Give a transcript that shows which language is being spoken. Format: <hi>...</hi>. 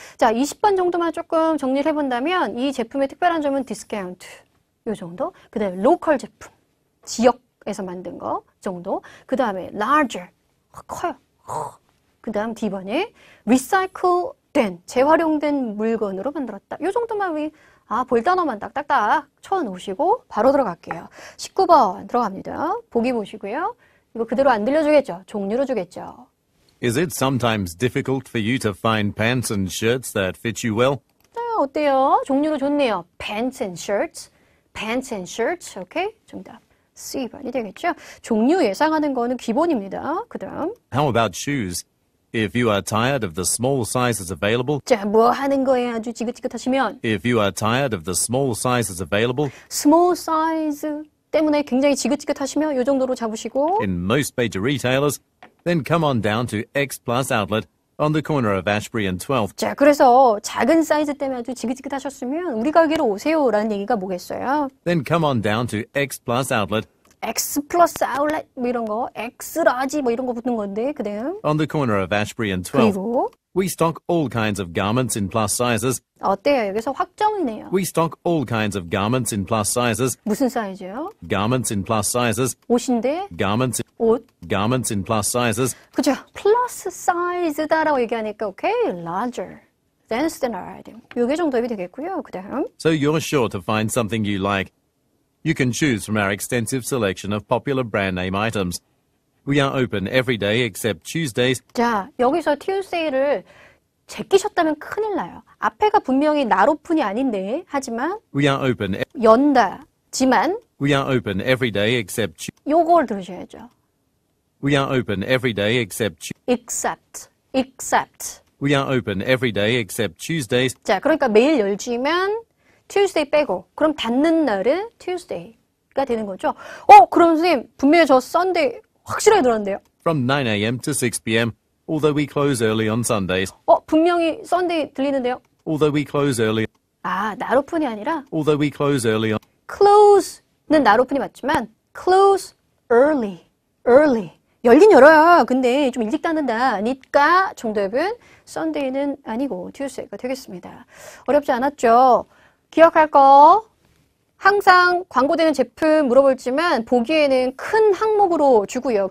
<ko>자, 20번 정도만 조금 정리를 해본다면 이 제품의 특별한 점은 디스카운트 요 정도, 그 다음에 로컬 제품 지역에서 만든 거 정도, 그 다음에 larger 커요. 그 다음 D번에 recycle 된, 재활용된 물건으로 만들었다. 이 정도만 볼 단어만 딱딱딱 쳐놓으시고 바로 들어갈게요. 19번 들어갑니다. 보기 보시고요. 이거 그대로 안 들려주겠죠? 종류로 주겠죠?</ko> <en>Is it sometimes difficult for you to find pants and shirts that fit you well?</en> <ko>자, 어때요? 종류로 좋네요.</ko> <en>Pants and shirts. Pants and shirts.</en> <ko>오케이? 정답. C번이 되겠죠? 종류 예상하는 거는 기본입니다. 그 다음.</ko> <en>How about shoes? If you are tired of the small sizes available,</en> <ko>자, 뭐 하는 거에 아주 지긋지긋하시면</ko> <en>if you are tired of the small sizes available</en> <ko>small size 때문에 굉장히 지긋지긋하시면 이 정도로 잡으시고</ko> <en>in most major retailers, then come on down to X Plus Outlet on the corner of Ashbury and 12th.</en> <ko>자, 그래서 작은 사이즈 때문에 아주 지긋지긋하셨으면 우리 가게로 오세요라는 얘기가 뭐겠어요?</ko> <en>Then come on down to X Plus Outlet</en> <ko>X 플러스 아울렛 뭐 이런 거, X 라지 뭐 이런 거 붙는 건데 그다음</ko> <en>on the corner of Ashbury and 12th.</en> <ko>그리고</ko> <en>We stock all kinds of garments in plus sizes.</en> <ko>어때요? 여기서 확정이네요.</ko> <en>We stock all kinds of garments in plus sizes.</en> <ko>무슨 사이즈요?</ko> <en>Garments in plus sizes.</en> <ko>옷인데</ko> <en>Garments</en> <ko>옷.</ko> <en>in plus sizes.</en> <ko>그죠? 플러스 사이즈다라고 얘기하니까 오케이,</ko> <en>larger than standard.</en> <ko>요게 정도입이 되겠고요. 그다음</ko> <en>So you're sure to find something you like. You can choose from our extensive selection of popular brand name items. We are open every day except Tuesdays.</en> <ko>자, 여기서 Tuesday를 제끼셨다면 큰일 나요. 앞에가 분명히 나로푼이 아닌데 하지만</ko> <en>We are open.</en> <ko>연다지만</ko> <en>We are open every day except.</en> <ko>요걸 들으셔야죠.</ko> <en>We are open every day except. except. We are open every day except Tuesdays.</en> <ko>자, 그러니까 매일 열지만 Tuesday 빼고 그럼 닫는 날은 Tuesday가 되는 거죠. 그럼 선생님 분명히 저 Sunday 확실하게 들었는데요.</ko> <en>From 9 a.m. to 6 p.m. Although we close early on Sundays.</en> <ko>분명히 Sunday 들리는데요.</ko> <en>Although we close early.</en> <ko>나로푼이 아니라</ko> <en>Although we close early on.</en> <ko>close는 나로푼이 맞지만</ko> <en>close early.</en> <ko>열긴 열어요. 근데 좀 일찍 닫는다니까 정답은 Sunday는 아니고 Tuesday가 되겠습니다. 어렵지 않았죠? 기억할 거 항상 광고되는 제품 물어볼지만 보기에는 큰 항목으로 주고요.</ko>